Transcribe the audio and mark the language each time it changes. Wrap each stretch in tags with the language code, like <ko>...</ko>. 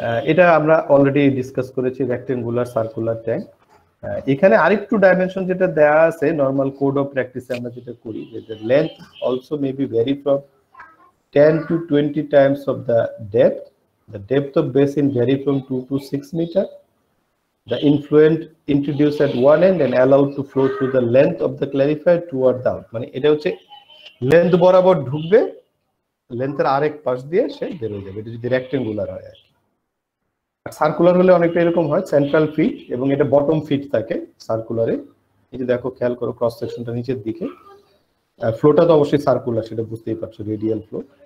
<bn>এটা আমরা already discuss করেছি, রেক্টেঙ্গুলার সার্কুলার ট্যাঙ্ক। এখানে আরেকটু ডাইমেনশন যেটা দেওয়া আছে নরমাল কোড অফ প্র্যাকটিসে আমরা যেটা করি, যে</bn> <en>Length also may be vary from 10 to 20 times of the depth. The depth of basin vary from 2 to 6 meter. The influent introduced at one end and allowed to flow through the length of the clarifier toward the out.</en> <bn>মানে এটা হচ্ছে length বরাবর ঢুকবে, লেন্থের আরেক পাশ দিয়ে সে বের হয়ে যাবে, এটা যদি রেক্টেঙ্গুলার হয়। আর সার্কুলার হলে অনেকটা এরকম হয়, সেন্ট্রাল ফিট এবং এটা বটম ফিট থাকে সার্কুলারে। এই যে দেখো খেয়াল করো ক্রস সেকশনটা নিচের দিকে, ফ্লোটা তো অবশ্যই সার্কুলার, সেটা বুঝতেই পারছো, রেডিয়াল ফ্লো।</bn>